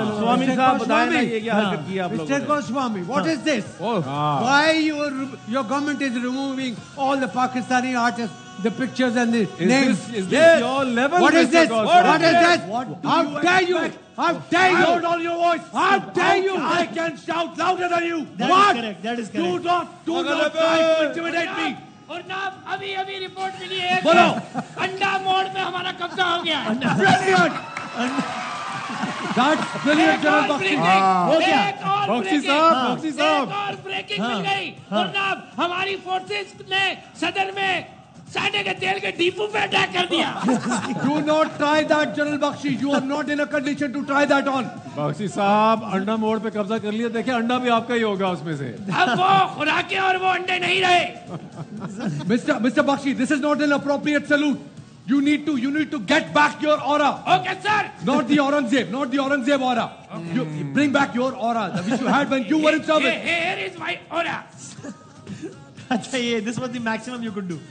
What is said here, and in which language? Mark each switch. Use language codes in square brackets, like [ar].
[ur] سوامی صاحب بتائیں نا یہ کیا حرکت کی آپ لوگوں نے. [en] Mr. Goswami, what is this? Why your government is removing all the Pakistani artists, the pictures and the names? Is this your level? What is this? What is this? How dare you? How dare you? Loud on your voice. How dare you? I can shout louder than you. That is correct. Do not try to intimidate me. [ur] اور جناب ابھی ابھی report ملی ہے, بولو انڈا موڑ میں ہمارا قبضہ ہو گیا ہے. [en] That's brilliant, General Bakshi. [ur] بخشی صاحب, ایک اور بریکنگ مل گئی. اور جناب ہماری فورسز نے صدر میں ساڈے کے تیل کے ڈیپو پہ اٹیک کر دیا. [en] Do not try that, General Bakshi. You are not in a condition to try that on. [ur] بخشی صاحب انڈا موڑ پہ قبضہ کر لیا, دیکھیں انڈا بھی آپ کا ہی ہوگا اس میں سے. اب وہ خوراکیں اور وہ انڈے نہیں رہے. [en] Mr. Bakshi, this is not an appropriate salute. You need to get back your aura. Okay, sir. Not the Aurangzeb aura. You bring back your aura, which you had when you were in service. Here is my aura. [ur] اچھا یہ [en] this was the maximum you could do.